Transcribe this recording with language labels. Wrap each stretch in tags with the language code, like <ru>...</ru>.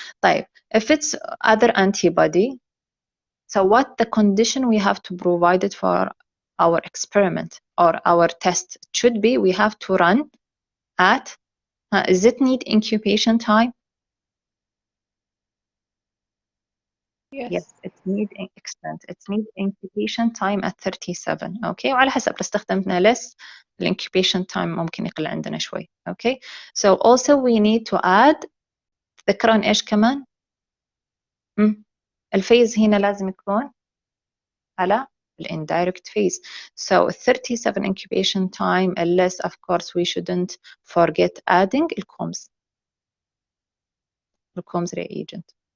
<en>طيب, if it's other antibody, so what the condition we have to provide it for our experiment or our test? It should be we have to run at, does it need incubation time? Yes, it need extent. It need incubation time at 37.</en> <ar>Okay, وعلى حسب لو استخدمنا</ar> <en>less incubation time</en> <ar>ممكن يقل عندنا شوي.</ar> <en>Okay, so also we need to add</en> <ar>تذكرون ايش كمان؟ الفيز هنا لازم يكون على</ar> <en>indirect phase. So 37 incubation time unless of course we shouldn't forget adding الCOMS reagent.</en>